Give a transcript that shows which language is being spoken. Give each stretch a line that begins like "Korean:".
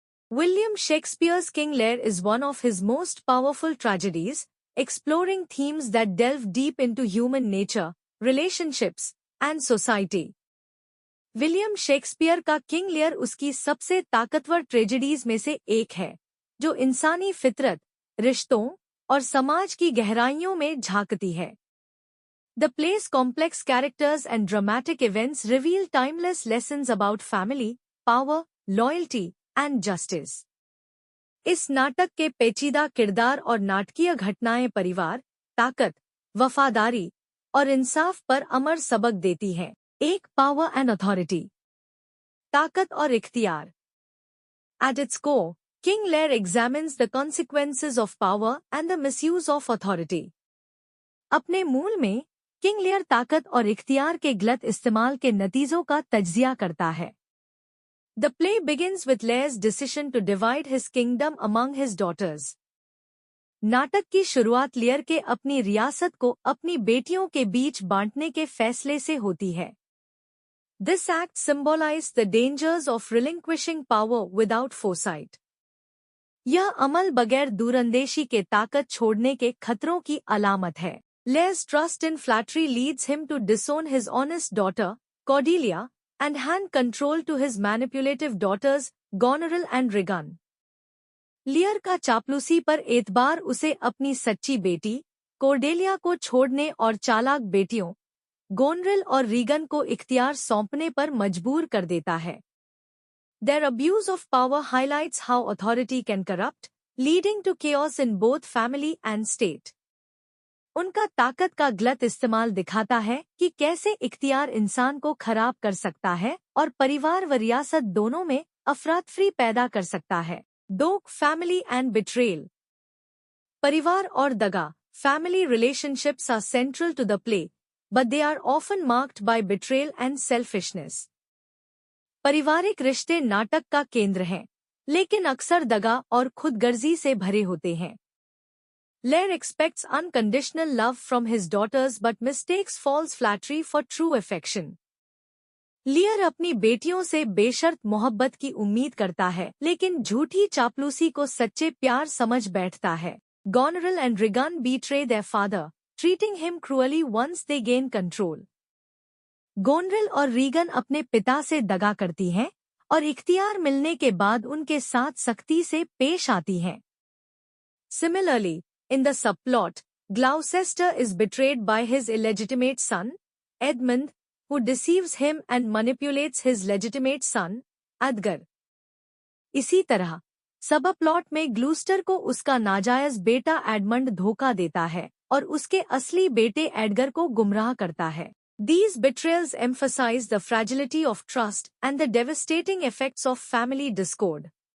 English: William Shakespeare's King Lear is one of his most powerful tragedies, exploring themes that delve deep into human nature, relationships, and society.
Hindi: William Shakespeare का King Lear उसकी सबसे ताकतवर tragedies में से एक है, जो इंसानी फितरत, रिश्तों और समाज की गहराइयों में झांकती है।
English: The play's complex characters and dramatic events reveal timeless lessons about family, power, loyalty, and justice.
Hindi: इस नाटक के पेचीदा किरदार और नाटकीय घटनाएं परिवार, ताकत, वफादारी और इंसाफ पर अमर सबक देती हैं।
English: एक power and authority,
Hindi: ताकत और इख्तियार।
English: At its core, King Lear examines the consequences of power and the misuse of authority.
Hindi: अपने मूल में किंग लियर ताकत और इख्तियार के गलत इस्तेमाल के नतीजों का तज्जिया करता है।
English: The play begins with Lear's decision to divide his kingdom among his daughters.
Hindi: नाटक की शुरुआत लियर के अपनी रियासत को अपनी बेटियों के बीच बांटने के फैसले से होती है।
English: This act symbolized the dangers of relinquishing power without foresight.
Hindi: यह अमल बगैर दूरंदेशी के ताकत छोड़ने के खतरों की अलामत है।
English: Lear's trust in flattery leads him to disown his honest daughter, Cordelia, and hand control to his manipulative daughters, Goneril and Regan.
Hindi: लियर का चापलूसी पर एतबार उसे अपनी सच्ची बेटी, कोर्डेलिया को छोड़ने और चालाक बेटियों, गोनरिल और रीगन को इख्तियार सौंपने पर मजबूर कर देता है।
English: Their abuse of power highlights how authority can corrupt, leading to chaos in both family and state.
Hindi: उनका ताकत का गलत इस्तेमाल दिखाता है कि कैसे इख्तियार इंसान को खराब कर सकता है और परिवार व रियासत दोनों में अफरातफरी पैदा कर सकता है।
English: दो, family and betrayal.
Hindi: परिवार और दगा,
English: Family relationships are central to the play, but they are often marked by betrayal and selfishness.
Hindi: पारिवारिक रिश्ते नाटक का केंद्र हैं, लेकिन अक्सर दगा और खुदगर्जी से भरे होते हैं।
English: Lear expects unconditional love from his daughters but mistakes false flattery for true affection.
Hindi: लियर अपनी बेटियों से बेशर्त मोहब्बत की उम्मीद करता है, लेकिन झूठी चापलूसी को सच्चे प्यार समझ बैठता है।
English: Goneril and Regan betray their father, treating him cruelly once they gain control.
Hindi: गोनरिल और रीगन अपने पिता से दगा करती हैं और इख्तियार मिलने के बाद उनके साथ सख्ती से पेश आती हैं।
English: Similarly, in the subplot, Gloucester is betrayed by his illegitimate son, Edmund, who deceives him and manipulates his legitimate son, Edgar.
Hindi: इसी तरह, सबप्लॉट में ग्लूस्टर को उसका नाजायज बेटा एडमंड धोखा देता है और उसके असली बेटे एडगर को गुमराह करता है।
English: These betrayals emphasize the fragility of trust and the devastating effects of family discord.